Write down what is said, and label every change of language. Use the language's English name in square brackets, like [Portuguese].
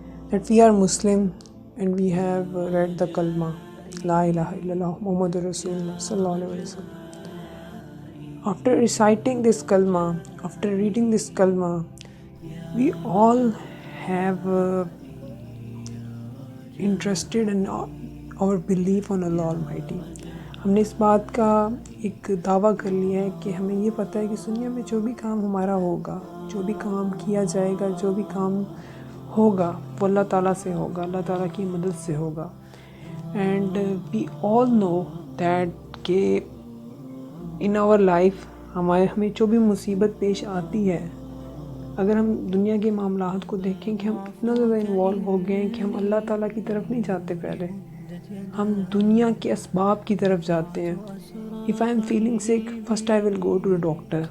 [English] That we are Muslim and we have read the kalma, La ilaha illallah Muhammadur Rasulullah sallallahu alaihi wasallam. After reciting this kalma, after reading this kalma, we all have interested in our belief on Allah Almighty. [Urdu] ہم نے اس بات کا ایک دعویٰ کر لیا ہے کہ ہمیں یہ پتہ ہے کہ اس دنیا میں جو بھی کام ہمارا ہوگا، جو بھی کام کیا جائے گا، جو بھی کام ہوگا وہ اللہ تعالیٰ سے ہوگا، اللہ تعالیٰ کی مدد سے ہوگا. [English] and we all know that [Urdu] کہ ان آور لائف ہمیں جو بھی مصیبت پیش آتی ہے، اگر ہم دنیا کے معاملات کو دیکھیں کہ ہم اتنا زیادہ انوالو ہو گئے ہیں کہ ہم اللہ تعالیٰ کی طرف نہیں جاتے، پہلے ہم دنیا کے اسباب کی طرف جاتے ہیں. [English] If I am feeling sick, first I will go to a doctor.